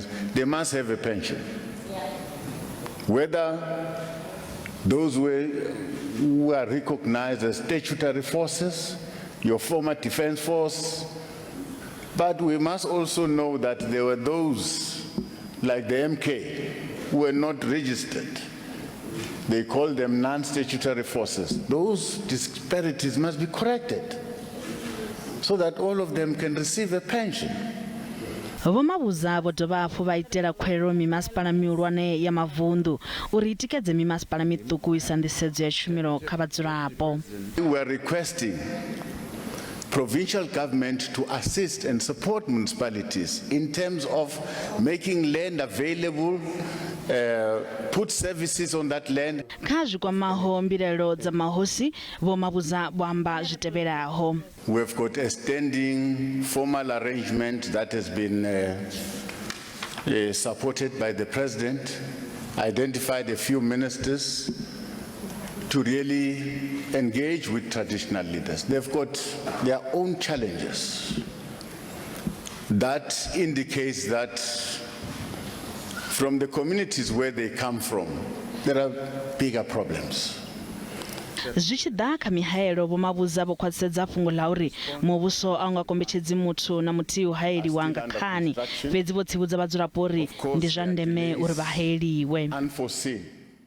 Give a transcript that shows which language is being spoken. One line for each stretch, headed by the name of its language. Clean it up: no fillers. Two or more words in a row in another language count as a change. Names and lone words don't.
English: They must have a pension. Whether those who are recognized as statutory forces, your former defense force, but we must also know that there were those like the MK who were not registered. They call them non-statutory forces. Those disparities must be corrected so that all of them can receive a pension.
Venda: Vho-Mabuza vho dovha hafhu vha itela khuwelelo mimasipala mihulwane ya mavunḓu uri I tikedze mimasipala miṱuku I sa nḓisedzo ya tshumelo kha vhadzulapo.
English: We are requesting provincial government to assist and support municipalities in terms of making land available, put services on that land.
Venda: Kha kwamaho mbilelo dza mahosi Vho-Mabuza vho amba zwi tevhelaho.
English: We have got a standing formal arrangement that has been supported by the President, identified a few ministers to really engage with traditional leaders. They've got their own challenges. That indicates that from the communities where they come from, there are bigger problems.
Venda: Zwi tshi ḓa kha mihaelo Vho-Mabuza vho khwaṱhisedza fhungo ḽa uri muvhuso a u nga kombetshedzi muthu na muthihi u haeliwa nga khani fhedzi vho tsivhudza vhadzulapo uri ndi zwa ndeme uri vha haeliwe.